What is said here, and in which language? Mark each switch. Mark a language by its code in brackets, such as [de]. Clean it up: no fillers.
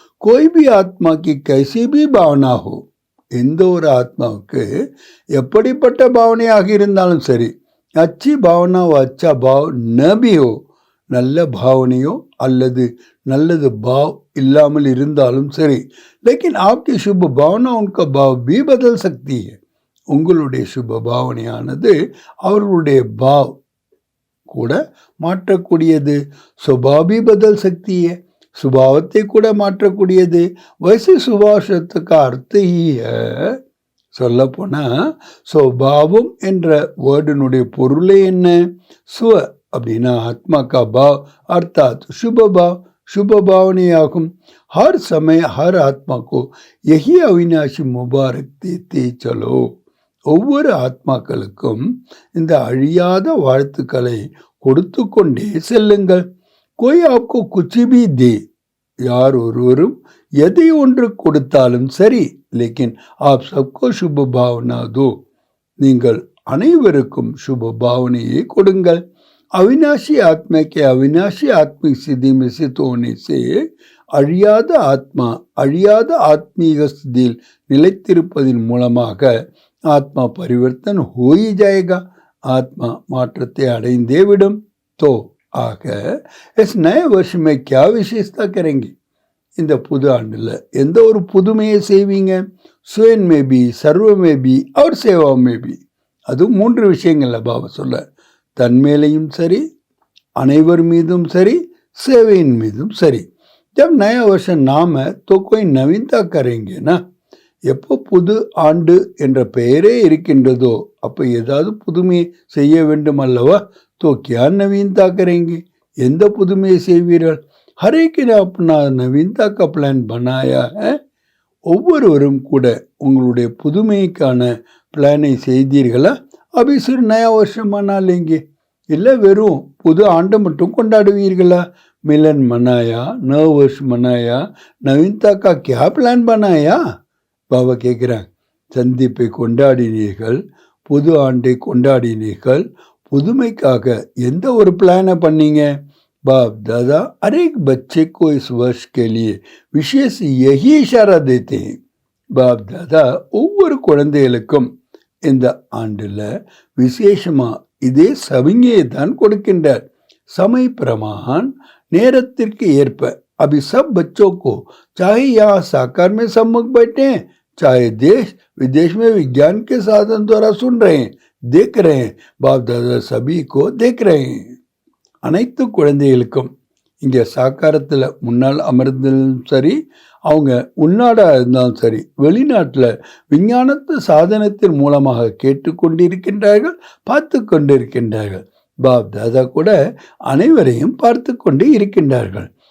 [hi] कोई भी आत्मा की कैसी भी भावना हो, [ta] எந்த ஒரு ஆத்மாவுக்கு எப்படிப்பட்ட பாவனையாக இருந்தாலும் சரி, [hi] अच्छी भावना व अच्छा भाव न भी हो, [ta] நல்ல பாவனையோ அல்லது நல்லது பாவ் இல்லாமல் இருந்தாலும் சரி, [hi] लेकिन आपकी शुभ भावना उनका भाव भी बदल सकती है. [ta] உங்களுடைய சுப பாவனையானது அவர்களுடைய பாவ் கூட மாற்றக்கூடியது. [hi] சுபாபி பதல் சக்தியே, [ta] சுபாவத்தை கூட மாற்றக்கூடியது. வயசு சுபாஷத்துக்கு அர்த்த சொல்ல போனா சுபாவம் என்ற வேர்டினுடைய பொருளே என்ன? சுவ அப்படின்னா [hi] ஆத்மா கா பாவ், அர்த்தாத் சுப பாவ். शुभ भावनायागुम। हर समय हर आत्मा को यही अविनाशी मुबारक देते चलो। [ta] ஒவ்வொரு ஆத்மாக்களுக்கும் இந்த அழியாத வாழ்த்துக்களை கொடுத்து கொண்டே செல்லுங்கள். [hi] कोई आपको कुछ भी दे, [ta] யார் ஒருவரும் எதை ஒன்று கொடுத்தாலும் சரி, [hi] लेकिन आप सबको शुभ भावना दो, [ta] நீங்கள் அனைவருக்கும் சுப பாவனையை கொடுங்கள். [hi] अविनाशी आत्मा के अविनाशी आत्मिक स्थिति में स्थित होने से [ta] அழியாத ஆத்மா அழியாத ஆத்மீக ஸ்திதியில் நிலைத்திருப்பதன் மூலமாக [hi] आत्मा परिवर्तन हो ही जाएगा, आत्मा [ta] மாற்றத்தை அடைந்தே விடும். [hi] तो ஆக इस नए वर्ष में क्या विशेषता करेंगे? [ta] இந்த புது ஆண்டுல எந்த ஒரு புதுமையை செய்வீங்க? [hi] स्वयं में भी, सर्व में भी और सेवा में भी. [ta] அது 3 விஷயங்கள்ல பாபா சொல்ல, தன்மேலையும் சரி, அனைவர் மீதும் சரி, சேவையின் மீதும் சரி. [hi] जब नया वर्ष नाम है तो कोई नवीनता करेंगे ना. [ta] எப்போ புது ஆண்டு என்ற பெயரே இருக்கின்றதோ அப்போ ஏதாவது புதுமையை செய்ய வேண்டும் அல்லவா? [hi] तो क्या नवीनता करेंगे? [ta] எந்த புதுமையை செய்வீர்கள்? [hi] हर एक ने अपना नवीनता का प्लान बनाया है. [ta] ஒவ்வொருவரும் கூட உங்களுடைய புதுமைக்கான பிளானை செய்தீர்களா? [hi] अभी सिर्फ नया वर्ष मना लेंगे, [ta] இல்லை வெறும் புது ஆண்டை மட்டும் கொண்டாடுவீர்களா? [hi] मिलन मनाया, नव वर्ष मनाया, नवीनता का क्या प्लान बनाया? [ta] பாபா கேட்குறாங்க, சந்திப்பை கொண்டாடினீர்கள், புது ஆண்டை கொண்டாடினீர்கள், புதுமைக்காக எந்த ஒரு பிளானை பண்ணீங்க? [hi] बाप दादा हर एक बच्चे को इस वर्ष के लिए विशेष यही इशारा देते हैं. [ta] बाप दादा ஒவ்வொரு குழந்தைகளுக்கும் இந்த ஆண்டுல விசேஷமா இதே சவிங்கையை தான் கொடுக்கின்றார். [hi] समय प्रमाण [ta] நேரத்திற்கு ஏற்ப. [hi] अभी सब बच्चों को चाहे यहाँ साकार में सम्मुख बैठे हैं, चाहे देश विदेश में विज्ञान के साधन द्वारा सुन रहे हैं, देख रहे हैं, बाप दादा सभी को देख रहे हैं. [ta] அனைத்து குழந்தைகளுக்கும் இங்கே சாக்காரத்தில் முன்னால் அமர்ந்தாலும் சரி, அவங்க உள்நாடாக இருந்தாலும் சரி, வெளிநாட்டில் விஞ்ஞானத்து சாதனத்தின் மூலமாக கேட்டுக்கொண்டிருக்கின்றார்கள், பார்த்து கொண்டிருக்கின்றார்கள். பாப் தாதா கூட அனைவரையும் பார்த்து கொண்டு இருக்கின்றார்கள்.